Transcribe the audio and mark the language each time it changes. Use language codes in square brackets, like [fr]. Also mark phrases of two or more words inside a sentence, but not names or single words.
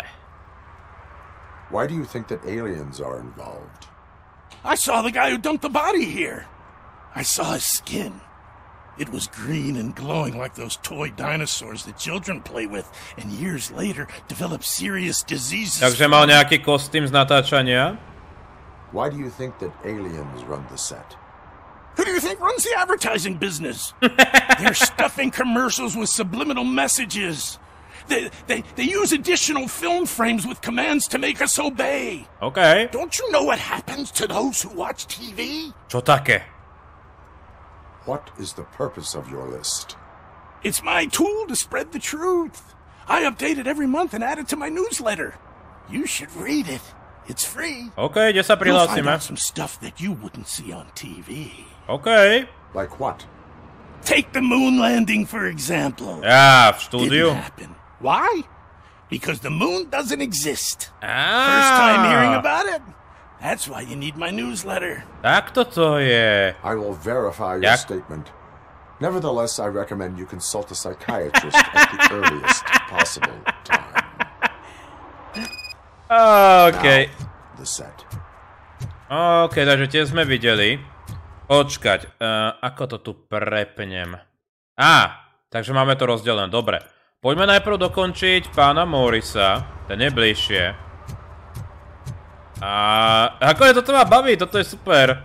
[en] Why do you think that aliens are involved? I saw the guy who dumped the body here. I saw his skin. It was green and glowing like those toy dinosaurs that children play with, and years later develop serious diseases. [sk] Takže mal nejaký kostým z natáčania? [en] Why do you think that aliens run the set? Who do you think runs the advertising business? They're stuffing commercials with subliminal messages. They use additional film frames with commands to make us obey. Okay. Don't you know what happens to those who watch TV? [sk] Čo také? [en] What is the purpose of your list? It's my tool to spread the truth. I update it every month and add it to my newsletter. You should read it. It's free. [sk] Okay, kde sa [en] You'll find [sk] prihlásime? [en] out some stuff that you wouldn't see on TV. Okay. Like what? Take the moon landing, for example. [sk] Ja, v štúdiu. [en] Didn't happen. Why? Because the moon doesn't exist. Ah. First time hearing about it? That's why you need my newsletter. [sk] Tak toto je. [en] I will verify your statement. Nevertheless, I recommend you consult a psychiatrist at the earliest possible time. Okay. Now, the set. [sk] Okay, takže tie sme videli. Počkať, ako to tu prepnem? Takže máme to rozdelené, dobre. Poďme najprv dokončiť pána Maurica, ten je bližšie. A ako je toto ma baví, toto je super.